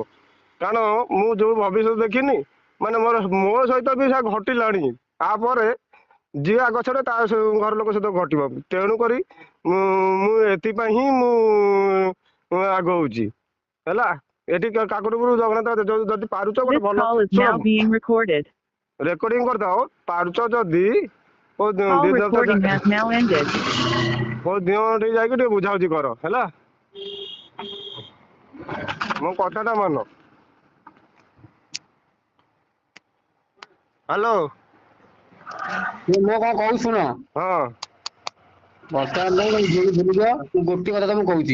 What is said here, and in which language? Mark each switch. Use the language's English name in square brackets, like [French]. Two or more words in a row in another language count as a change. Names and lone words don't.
[Odia] କାରଣ ମୁଁ ଯୋଉ ଭବିଷ୍ୟତ ଦେଖିନି ମାନେ ମୋ ସହିତ ବି ସେ ଘଟିଲାଣି। ତାପରେ ଯିଏ ଆଗଛରେ ତା ଘର ଲୋକ ସହିତ ଘଟିବ। ତେଣୁ କରି ମୁଁ ଏଥିପାଇଁ ହିଁ ମୁଁ ଆଗଉଛି ହେଲା। ଏଠି କାକଟପୁର ଜଗନ୍ନାଥ ଯଦି ପାରୁଛ ଗୋଟେ [English] This [Odia] ଭଲ [English] call is [Odia] ଶୁଣ [English] now being recorded. [Odia] ରେକର୍ଡିଂ କରିଥାଅ। ପାରୁଛ ଯଦି [English] Call [Odia] ଦିନ ତ [English] recording has now ended. [Odia] କୋଉ ଦିନ ଟିକେ ଯାଇକି ଟିକେ ବୁଝାବୁଝି କର ହେଲା। ମୋ କଥାଟା ମାନ। ହ୍ୟାଲୋ। ମୁଁ କଣ କହୁଛି ଶୁଣ। ହଁ। ବର୍ତ୍ତମାନ ଝିଅକୁ ଭୁଲିଯାଅ, ମୁଁ ଗୋଟିଏ କଥା ତମକୁ କହୁଛି।